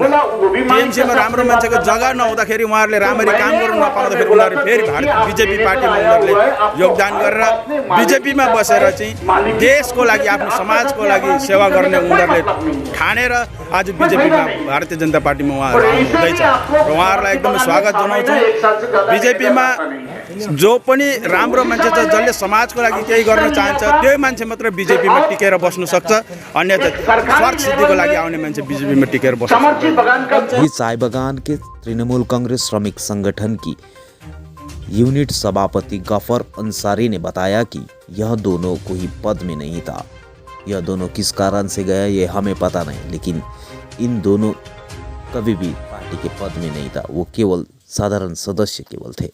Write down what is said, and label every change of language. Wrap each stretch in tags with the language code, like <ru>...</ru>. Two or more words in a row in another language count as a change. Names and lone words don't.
<ne>टिएमसीमा राम्रो मान्छेको जग्गा नहुँदाखेरि उहाँहरूले राम्ररी काम गर्नु नपाउँदाखेरि उनीहरू फेरि बिजेपी पार्टीमा उनीहरूले योगदान गरेर बिजेपीमा बसेर चाहिँ देशको लागि, आफ्नो समाजको लागि सेवा गर्ने उनीहरूले ठानेर आज बिजेपीमा भारतीय जनता पार्टीमा उहाँहरू आउनुहुँदैछ र उहाँहरूलाई एकदम स्वागत जनाउँछु। बिजेपीमा जो पनि राम्रो मान्छे छ, जसले समाजको लागि केही गर्न चाहन्छ, त्यही मान्छे मात्र बिजेपीमा टिकेर बस्न सक्छ। अन्यथा स्वार्थ सिद्धिको लागि आउने मान्छे बिजेपीमा टिकेर बस्छ।</ne> <hi>चाय बागान के तृणमूल कांग्रेस श्रमिक संगठन की यूनिट सभापति गफर अंसारी ने बताया कि यह दोनों कोई पद में नहीं था। यह दोनों किस कारण से गया ये हमें पता नहीं, लेकिन इन दोनों कभी भी पार्टी के पद में नहीं था, वो केवल साधारण सदस्य केवल थे।</hi>